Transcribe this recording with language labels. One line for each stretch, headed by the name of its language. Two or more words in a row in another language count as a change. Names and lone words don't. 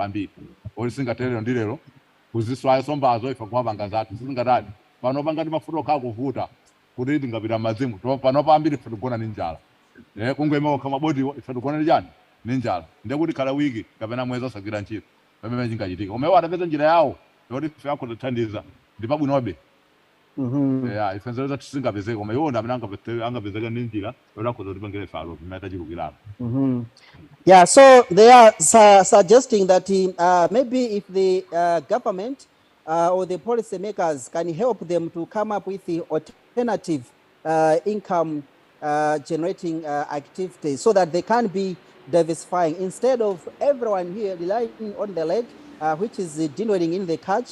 Nyanja: ambiri oti singaterero ndi lero kuziswayo sombazo ife kumapanga zathu sizingatani pano pangati mafuta okhala kuvuta kuti tingapita m'madzimu pano pambiri ife tigona ni njala kungwema okha mabodi ife tigona ni chani ni njala ndekuti khala wiki kapena mwezi osagwira ntchito pamene chingachitika koma iwo atapeza njira yawo yoti ife akhoza kuthandiza ndi pabwinobe ife nzeru zathu singapezeka koma iwo ndi amene angapezeka ndi njira yoti akhoza kutipangire ife alo pamene tachilukirano.
English: Yeah, so they are suggesting that maybe if the government or the policy makers can help them to come up with the alternative income generating activities so that they can be diversifying instead of everyone here relying on the leg, which is dwindling in the catch.